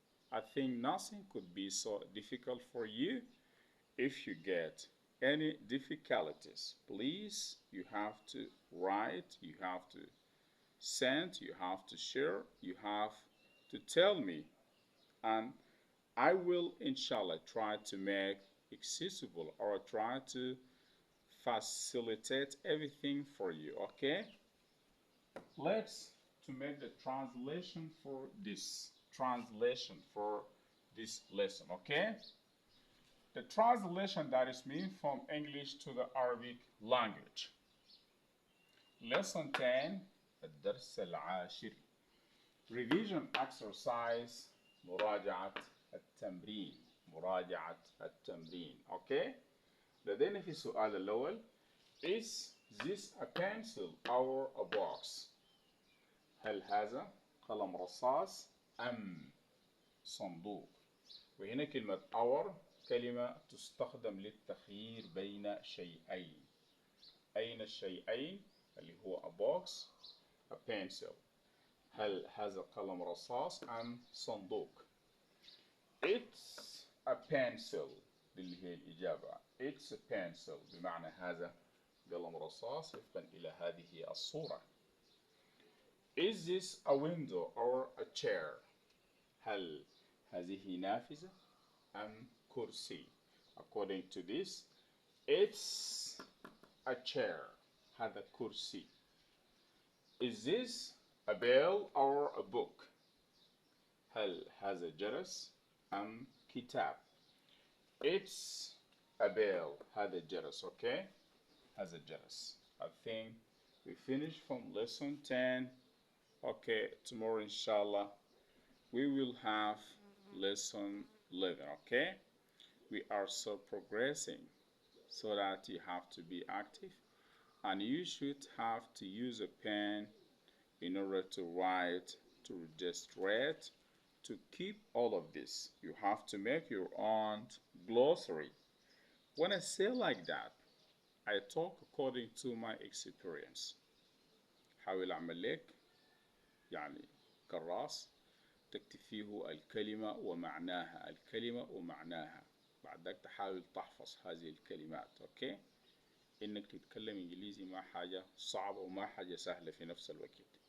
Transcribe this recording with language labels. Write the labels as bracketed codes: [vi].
[en] I think nothing could be so difficult for you. If you get any difficulties, please, you have to write, you have to send, you have to share, you have to tell me, and I will inshallah try to make accessible or try to facilitate everything for you, okay? Let's to make the translation for this lesson, okay? The translation that is mean from English to the Arabic language. Lesson 10 [ar] الدرس العاشر. [en] Revision exercise [ar] مراجعة التمرين [en] okay. [ar] لدينا في السؤال الأول [en] is this a pencil or a box؟ [ar] هل هذا قلم رصاص أم صندوق؟ وهنا كلمة our كلمة تستخدم للتخيير بين شيئين. أين الشيئين؟ اللي هو [en] a box, a pencil. [ar] هل هذا قلم رصاص أم صندوق؟ [en] It's a pencil [ar] اللي هي الإجابة. [en] It's a pencil [ar] بمعنى هذا قلم رصاص وفقا إلى هذه الصورة. [en] Is this a window or a chair؟ [ar] هل هذه نافذة أم كرسي؟ [en] According to this, it's a chair. [ar] هذا كرسي. [en] Is this a bell or a book؟ [ar] هل هذا جرس أم كتاب؟ [en] It's a bell. [ar] هذا الجرس. Okay. هذا الجرس. [en] I think we finished from lesson 10. Okay. Tomorrow inshallah we will have lesson 11. Okay. We are so progressing so that you have to be active and you should have to use a pen in order to write, to register, to keep all of this. You have to make your own glossary. When I say like that, I talk according to my experience. [ar] حاول أعمل لك يعني كراس تكتب فيه الكلمة ومعناها، الكلمة ومعناها. بعدك تحاول تحفظ هذه الكلمات. أوكي؟ إنك تتكلم إنجليزي ما حاجة صعبة وما حاجة سهلة في نفس الوقت.